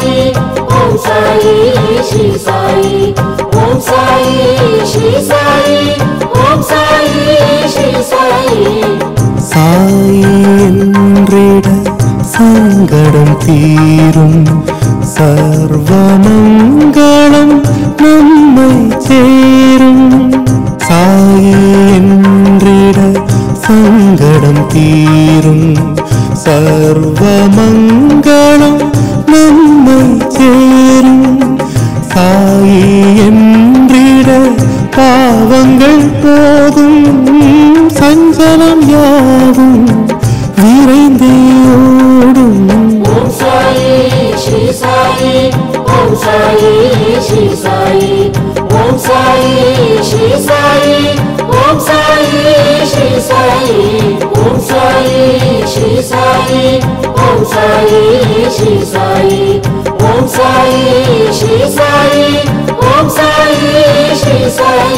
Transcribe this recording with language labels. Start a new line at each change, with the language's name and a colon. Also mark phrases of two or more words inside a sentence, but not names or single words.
Sanskrit: ॐ साई श्री साई, ॐ साई श्री साई, ॐ साई श्री साई.
Tamil: சாயி என்றிட சங்கடம் தீரும், சர்வமங்களம் நம்மை சேரும். சாயி என்றிட சங்கடம் தீரும், சர்வமங்களம் நம்மை சேரும். சாயி என்றிட பாவங்கள் போகும், சஞ்சலம் யாவும் விரைந்தே ஓடும்.
Sanskrit: ॐ साई श्री साई, ॐ साई श्री साई, ॐ साई श्री साई, ॐ साई श्री साई, ॐ साई श्री साई, ॐ साई श्री साई, ॐ साई श्री साई, ॐ साई श्री साई.